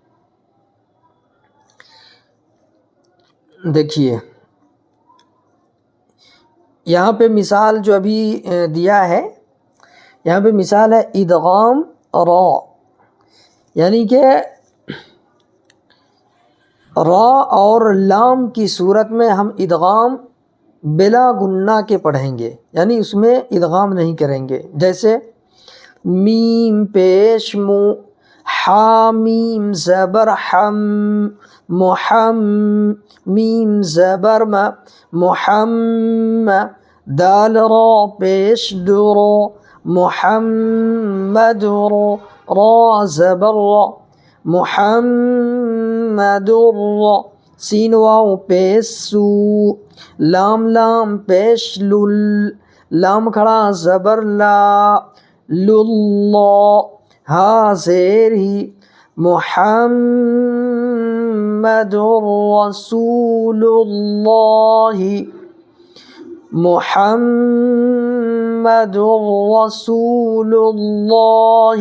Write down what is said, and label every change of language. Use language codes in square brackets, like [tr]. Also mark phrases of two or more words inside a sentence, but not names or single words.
[ur] دیکھیے یہاں پہ مثال جو ابھی دیا ہے، یہاں پہ مثال ہے ادغام را، یعنی کہ را اور لام کی صورت میں ہم ادغام بلا گنہ کے پڑھیں گے، یعنی اس میں ادغام نہیں کریں گے۔ جیسے میم پیش مو، حامیم زبر حم، محم، میم زبر م، محم، دال را پیش درو، محمد رو، را زبر را، محمد را، سین واو پیش سو، لام لام پیش لل، لام کھڑا زبر لا، للہ، ہا زیر ہی، [ar] محمد رسول اللہ، محمد رسول اللہ۔